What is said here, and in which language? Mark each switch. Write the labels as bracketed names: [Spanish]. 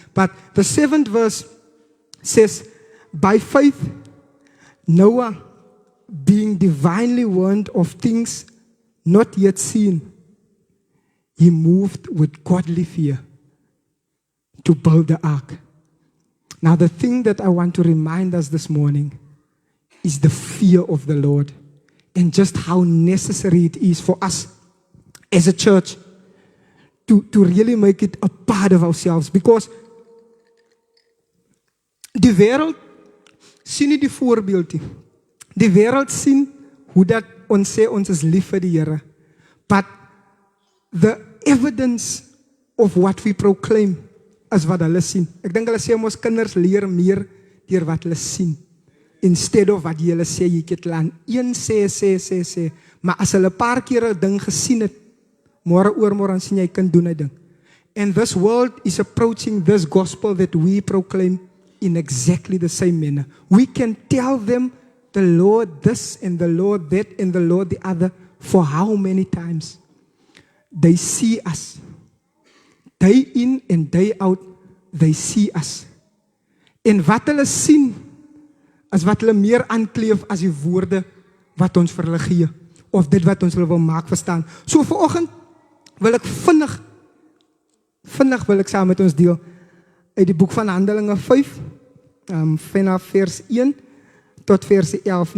[English] But the 7th verse says, by faith, Noah, being divinely warned of things not yet seen, he moved with godly fear to build the ark. Now, the thing that I want to remind us this morning is the fear of the Lord, and just how necessary it is for us as a church to really make it a part of ourselves. [Afrikaans] Because die wêreld sien nie die voorbeeld nie. Die wêreld sien hoe dat ons sê ons is lief vir die Here. [English] But the evidence of what we proclaim is [Afrikaans] wat hulle sien. Ek dink hulle sê ons kinders leer meer deur wat hulle sien, [English] instead of [Afrikaans] wat hulle sê jy het laat. Een sê, maar as hulle 'n paar keer 'n ding gesien het, môre oormôre dan sien jy kind doen 'n ding. [English] And this world is approaching this gospel that we proclaim in exactly the same manner. We can tell them the Lord this and the Lord that and the Lord the other for how many times? They see us day in and day out, they see us. [Afrikaans] En wat hulle sien, is wat hulle meer aankleef as die woorde wat ons vir hulle gee, of dit wat ons hulle wil maak verstaan. So vanoggend wil ek vinnig wil ek saam met ons deel uit die boek van Handelinge 5, vanaf vers 1 tot vers 11.